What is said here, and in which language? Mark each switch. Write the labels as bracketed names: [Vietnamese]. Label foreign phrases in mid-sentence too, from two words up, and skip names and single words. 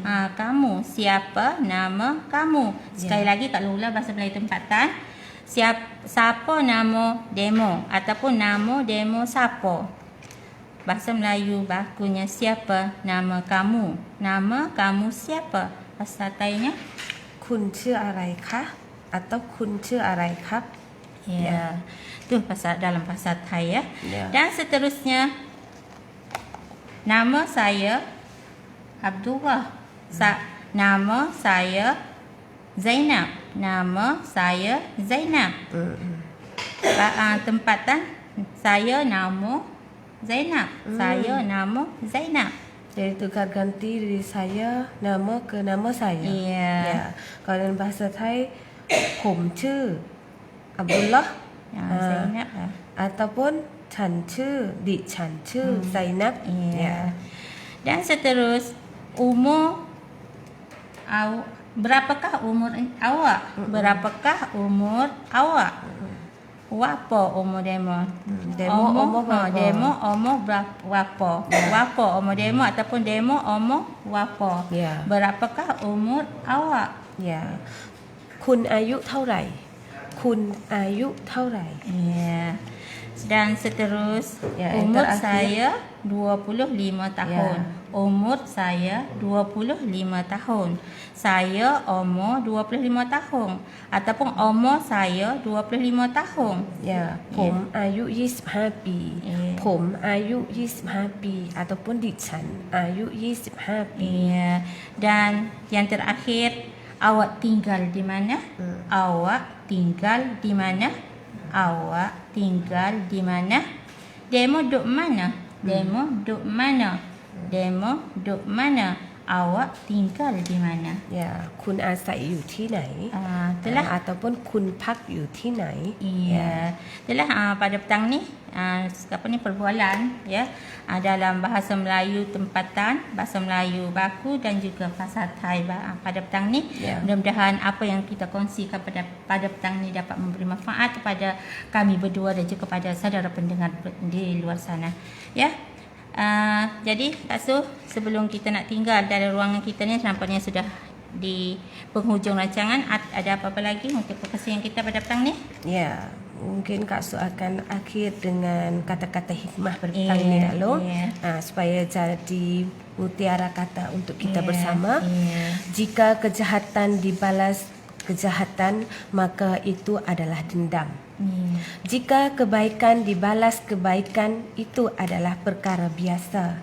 [Malay] Kamu. Siapa nama kamu. Sekali lagi Kak Lula bahasa Melayu tempatan. Siapa nama demo ataupun nama demo siapa. Bahasa Melayu bakunya siapa nama kamu. Nama kamu siapa. Bahasa Thainya [Thai] คุณชื่ออะไรคะ atau คุณชื่ออะไรครับ [Malay] Itu dalam bahasa Thai ya. Dan seterusnya, nama saya Abdullah. Nama saya Zainab. Nama saya Zainab. Tempatan, saya nama Zainab. Saya nama Zainab. Jadi tukar ganti dari saya nama ke nama saya. Kalau dalam bahasa Thai [Thai] ผมชื่อ [Malay] Abdullah, Zainab [Thai] ataupun ฉันชื่อ ดิฉันชื่อ Zainab. [Malay] Dan seterus, berapakah umur awak? Berapakah umur awak? Wapo umur demo. Demo umur berapa? Demo umur wapo. Wapo umur demo ataupun demo umur wapo. Ya. Berapakah umur awak? [Thai] คุณอายุเท่าไหร่ คุณอายุเท่าไหร่ [Malay] Ya. Dan seterus Ya, yang umur terakhir. saya 25 tahun. Umur saya 25 tahun. Saya umur 25 tahun ataupun umur saya 25 tahun. [Thai] ผมอายุ 25 ปี [Malay] Ya. [Thai] ผมอายุ 25 ปี ataupun ดิฉันอายุ 25 ปี [Malay] Ya. Dan yang terakhir, awak tinggal di mana? Awak tinggal di mana? Awak tinggal di mana? Demo duk mana? Demo duk mana? Demo duk mana? Awak tinggal di mana? [Thai] คุณอาศัยอยู่ที่ไหน [Malay] Itulah. [Thai] ataupun คุณพักอยู่ที่ไหน [Malay] Iya. Itulah pada petang ni apa ni perbualan ya dalam bahasa Melayu tempatan, bahasa Melayu baku dan juga bahasa Thai pada petang ni. Ya. Mudah-mudahan apa yang kita kongsikan pada petang ni dapat memberi manfaat kepada kami berdua dan juga kepada saudara pendengar di luar sana. Ya. Jadi Kak Su, sebelum kita nak tinggal dalam ruangan kita ni, nampaknya sudah di penghujung rancangan. Ada apa-apa lagi untuk perkongsian kita pada petang ni? Mungkin Kak Su akan akhir dengan kata-kata hikmah pada petang ni Kak Long, supaya jadi mutiara kata untuk kita bersama. Jika kejahatan dibalas kejahatan, maka itu adalah dendam. Jika kebaikan dibalas kebaikan, itu adalah perkara biasa.